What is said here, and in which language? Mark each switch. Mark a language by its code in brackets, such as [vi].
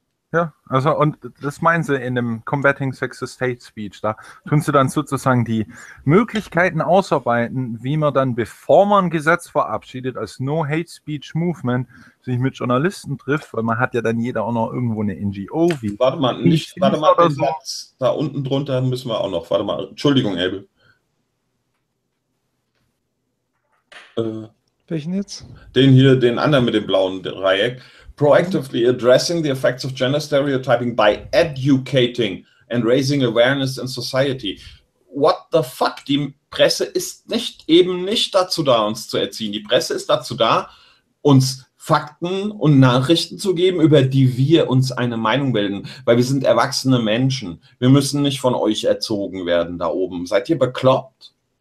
[de] Ja, also und das meinen sie in dem Combating Sexist Hate Speech, da tun sie dann sozusagen die Möglichkeiten ausarbeiten, wie man dann, bevor man ein Gesetz verabschiedet als No Hate Speech Movement, sich mit Journalisten trifft, weil man hat ja dann jeder auch noch irgendwo eine NGO. Warte mal, da unten drunter müssen wir auch noch, warte mal, Entschuldigung, Abel. Welchen jetzt? Den hier, den anderen mit dem blauen Dreieck. [en] Proactively addressing the effects of gender stereotyping by educating and raising awareness in society. What the fuck? [de] Die Presse ist nicht dazu da, uns zu erziehen. Die Presse ist dazu da, uns Fakten und Nachrichten zu geben, über die wir uns eine Meinung bilden. Weil wir sind erwachsene Menschen. Wir müssen nicht von euch erzogen werden da oben. Seid ihr bekloppt?